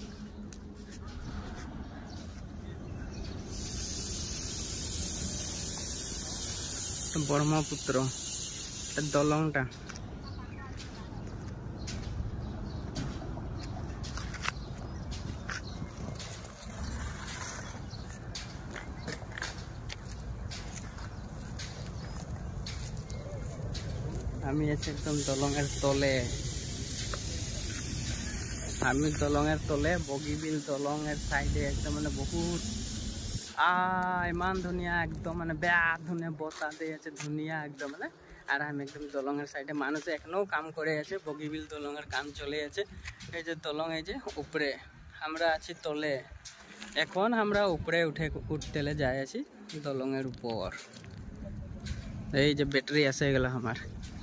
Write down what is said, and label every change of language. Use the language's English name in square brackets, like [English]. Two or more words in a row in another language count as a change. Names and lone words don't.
[Bangla] ব্রহ্মপুত্র দলংটা আমি আছি একদম দলঙের তলে আমি দলঙের তলে বগীবিল দলঙের সাইডে একদম মানে [Assamese] বহুত ইমান ধুনিয়া [Bangla] একদম মানে [Assamese] বেয়া ধুনিয়া বতাহ [Bangla] দিয়ে আছে ধুনিয়া একদম মানে আর আমি একদম দলঙের সাইডে মানুষ এখনো কাম করে আছে বগীবিল দলঙের কাম চলে আছে এই যে দলং এই যে উপরে আমরা আছি তলে এখন আমরা উপরে উঠতেলে যাই আছি দলঙের উপর এই যে ব্যাটারি আছে এগুলো আমার